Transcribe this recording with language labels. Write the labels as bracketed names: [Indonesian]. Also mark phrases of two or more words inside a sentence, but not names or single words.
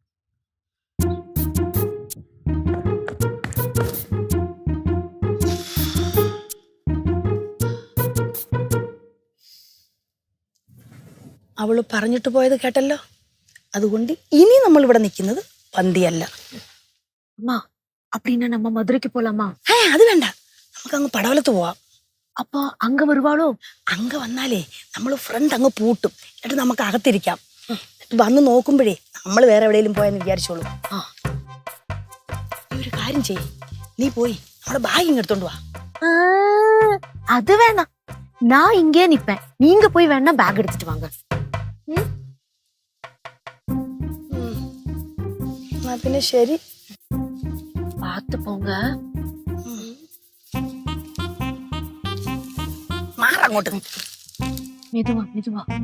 [Malayalam] അവള് പറഞ്ഞിട്ട് പോയത് കേട്ടല്ലോ. അതുകൊണ്ട് ഇനി നമ്മൾ ഇവിടെ നിൽക്കുന്നത് പന്തിയല്ല. [Tamil] அம்மா அப்படின்னா நம்ம மதுரைக்கு போலாமா? [Malayalam] അത് വേണ്ട, നമുക്ക് അങ്ങ് പടവലത്ത് പോവാം. [Tamil] அப்பா அங்க வருவாளோ? [Malayalam] അങ്ങ് വന്നാലേ നമ്മൾ ഫ്രണ്ട് അങ്ങ് പൂട്ടും. എന്നിട്ട് നമുക്ക് അകത്തിരിക്കാം. വന്ന് നോക്കുമ്പോഴേ നമ്മൾ വേറെ എവിടെയെങ്കിലും പോയെന്ന് വിചാരിച്ചോളൂ. നീ ഒരു കാര്യം ചെയ്യ്, നീ പോയി നമ്മുടെ ബാഗ് ഇങ്ങെടുത്തോണ്ട് വാ. [Tamil] அது வேணாம், நான் இங்கே நிப்பேன். நீங்க போய் வேணா பேக் எடுத்துட்டு வாங்க. [Malayalam] പിന്നെ ശരി, [Tamil] பார்த்து போங்க. [Malayalam] മാറങ്ങോട്ട്. [Tamil] மெதுவா மெதுவா.